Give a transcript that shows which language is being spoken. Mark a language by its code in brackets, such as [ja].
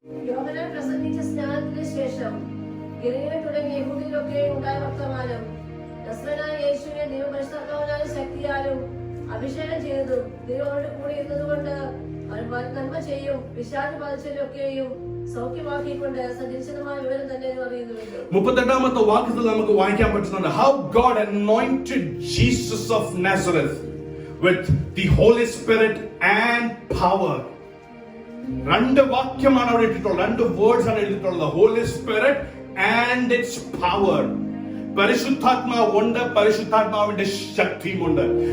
[ml] യോഹന്നാൻ പ്രസംഗിച്ച സ്നാനത്തിന് ശേഷം ഗലീലയിൽ തുടങ്ങിയ യഹൂദയിലൊക്കെ ഉണ്ടായ വർത്തമാനം നസ്രനായ യേശുവിനെ ദൈവം പരിശുദ്ധാത്മാവിനാലും ശക്തിയാലും അഭിഷേകം ചെയ്തതും ദൈവത്തോട് കൂടി ഇരുന്നതുകൊണ്ട് അവൻ നന്മ ചെയ്യും, പിശാച് ബാധിച്ചവരൊക്കെയും സൗഖ്യമാക്കിക്കൊണ്ട് സഞ്ചരിച്ചതുമായ വിവരം തന്നെ അറിയുന്നുവല്ലോ. 38 വാക്യത്തിൽ നമുക്ക് വായിക്കാൻ പറ്റുന്നുണ്ട്, [en] how God anointed Jesus of Nazareth with the Holy Spirit and power. [ml] രണ്ട് വാക്യമാണ് അവിടെ ഇട്ടിട്ടുള്ളത്, രണ്ട് വേർഡ്സ് ആണ് എഴുതിയിട്ടുള്ളത്. [en] Holy Spirit and its power. [ml] പരിശുദ്ധാത്മാവുണ്ട്, പരിശുദ്ധാത്മാവിന്റെ ശക്തിയുമുണ്ട്.